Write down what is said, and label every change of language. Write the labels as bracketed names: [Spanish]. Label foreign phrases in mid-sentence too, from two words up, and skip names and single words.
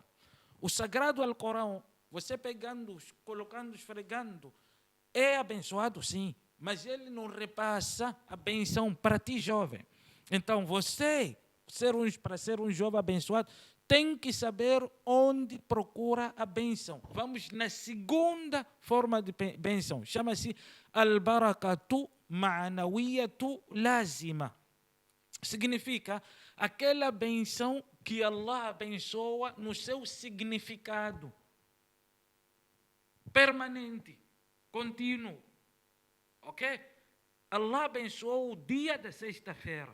[Portuguese] O sagrado Alcorão, você pegando, colocando, esfregando, é abençoado sim, mas ele não repassa a bênção para ti, jovem. Então você, para ser um jovem abençoado, tem que saber onde procura a bênção. Vamos na segunda forma de bênção. Chama-se [Arabic] البركة المعنوية اللازمة. [Portuguese] Significa aquela bênção que Allah abençoa no seu significado permanente, contínuo. Ok? Allah abençoou o dia da sexta-feira.